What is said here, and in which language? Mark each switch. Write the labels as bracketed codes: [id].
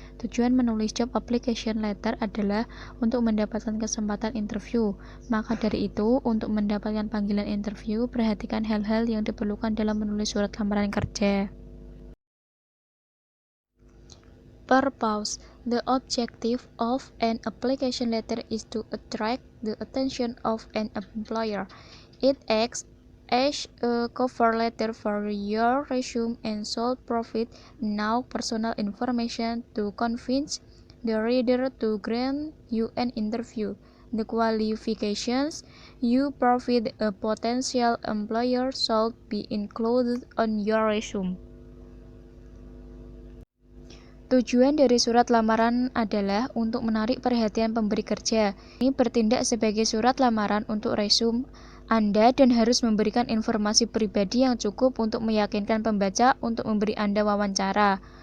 [id] Tujuan menulis job application letter adalah untuk mendapatkan kesempatan interview. Maka dari itu, untuk mendapatkan panggilan interview, perhatikan hal-hal yang diperlukan dalam menulis surat lamaran kerja. [en] Purpose. The objective of an application letter is to attract the attention of an employer. It acts as a cover letter for your resume and should provide enough personal information to convince the reader to grant you an interview. The qualifications you provide a potential employer should be included on your resume. [id] Tujuan dari surat lamaran adalah untuk menarik perhatian pemberi kerja. Ini bertindak sebagai surat lamaran untuk resume Anda dan harus memberikan informasi pribadi yang cukup untuk meyakinkan pembaca untuk memberi Anda wawancara.